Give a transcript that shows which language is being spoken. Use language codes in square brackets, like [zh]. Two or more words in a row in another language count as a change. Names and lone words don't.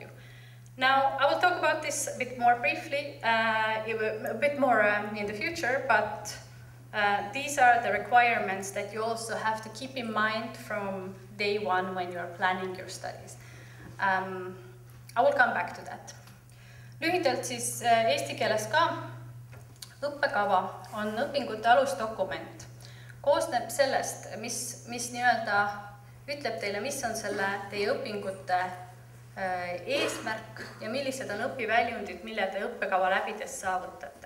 [en] Now, I will talk about this a bit more briefly, a bit more in the future, but these are the requirements that you also have to keep in mind from day one when you are planning your studies. I will come back to that. [et] Lühidalt siis eesti keeles ka õppekava on õpingute alusdokument. Koosneb sellest, mis nii-öelda ütleb teile, mis on teie õpingute eesmärk ja millised on õpiväljundid, mille te õppekava läbides saavutate.